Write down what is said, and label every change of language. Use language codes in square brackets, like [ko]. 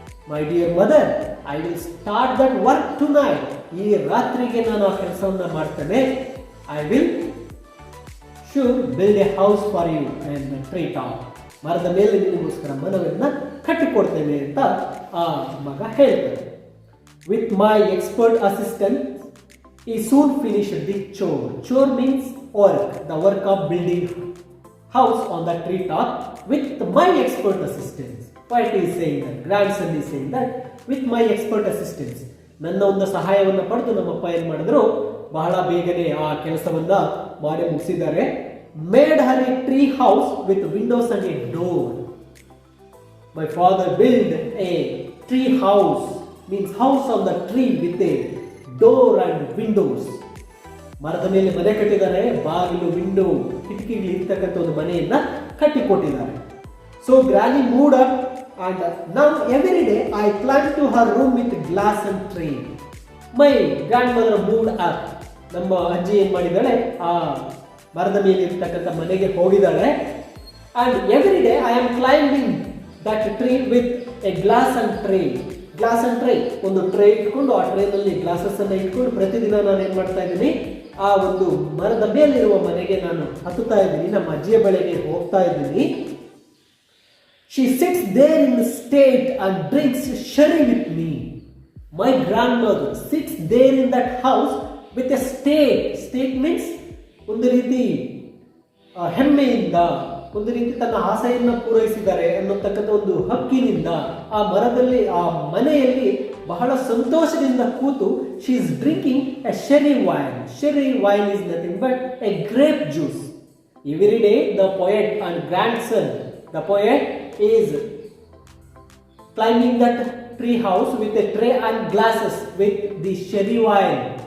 [en] My dear mother, I will start that work tonight. [kn] ಈ ರಾತ್ರಿಗೆ ನಾನು ಆ ಕೆಲಸವನ್ನ ಮಾಡ್ತೇನೆ. [en] I will should build a house for you and tree top. [kn] ಮರದ ಮೇಲೆ ನಿನಗೋಸ್ಕರ ಮನವನ್ನ ಕಟ್ಟಿಕೊಡ್ತೇನೆ ಅಂತ ಆ ಮಗ ಹೇಳ್ತಾನೆ. [en] With my expert assistant he soon finished the chore. Chore means work, the work of building house on the tree top with my expert assistance. Poet is saying that, grandson is saying that, with my expert assistance. [kn] ನನ್ನ ಒಂದು ಸಹಾಯವನ್ನು ಪಡೆದು ನಮ್ಮಪ್ಪ ಏನ್ ಮಾಡಿದ್ರು, ಬಹಳ ಬೇಗನೆ ಆ ಕೆಲಸವನ್ನ ಮಾಡಿ ಮುಗಿಸಿದ್ದಾರೆ. [en] Made her a tree house with windows and a door. My father build a tree house, means house on the tree with a door and windows. [kn] ಮರದ ಮೇಲೆ ಮನೆ ಕಟ್ಟಿದ್ದಾರೆ, ಬಾಗಿಲು, ವಿಂಡೋ, ಕಿಟಕಿಗಳು ಇರ್ತಕ್ಕಂಥ ಒಂದು ಮನೆಯನ್ನ ಕಟ್ಟಿಕೊಟ್ಟಿದ್ದಾರೆ. [en] So granny moved up and now every day I climb to her room with glass and tray. My grandmother moved up. [kn] ನಮ್ಮ ಅಜ್ಜಿ ಏನ್ ಮಾಡಿದಾಳೆ, ಆ ಮರದ ಮೇಲೆ ಇರ್ತಕ್ಕಂಥ ಮನೆಗೆ ಹೋಗಿದ್ದಾಳೆ. [en] And every day I am climbing that tree with a glass and tray. [kn] Glass and tray, ಒಂದು ಟ್ರೇ ಇಟ್ಕೊಂಡು ಆ ಟ್ರೇನಲ್ಲಿ ಗ್ಲಾಸಸ್ ಅನ್ನ ಇಟ್ಕೊಂಡು ಪ್ರತಿದಿನ ನಾನು ಏನ್ ಮಾಡ್ತಾ ಇದ್ದೀನಿ, ಆ ಒಂದು ಮರದ ಮೇಲಿರುವ ಮನೆಗೆ ನಾನು ಹತ್ತುತ್ತಾ ಇದ್ದೀನಿ, ನಮ್ಮ ಅಜ್ಜಿಯ ಬಳಿಗೆ ಹೋಗ್ತಾ ಇದ್ದೀನಿ. [en] She sits there in the state and drinks sherry with me. My grandmother sits there in that house with a state. State means [kn] ಒಂದು ರೀತಿ ಹೆಮ್ಮೆಯಿಂದ, ಒಂದು ರೀತಿ ತನ್ನ ಆಸೆಯನ್ನು ಪೂರೈಸಿದ್ದಾರೆ ಅನ್ನತಕ್ಕಂಥ ಒಂದು ಹಕ್ಕಿನಿಂದ ಆ ಮರದಲ್ಲಿ, ಆ ಮನೆಯಲ್ಲಿ ಬಹಳ ಸಂತೋಷದಿಂದ ಕೂತು [en] She is drinking a sherry wine. Sherry wine is nothing but a grape juice. Every day the poet and grandson, the poet is climbing that tree house with a tray and glasses with the sherry wine.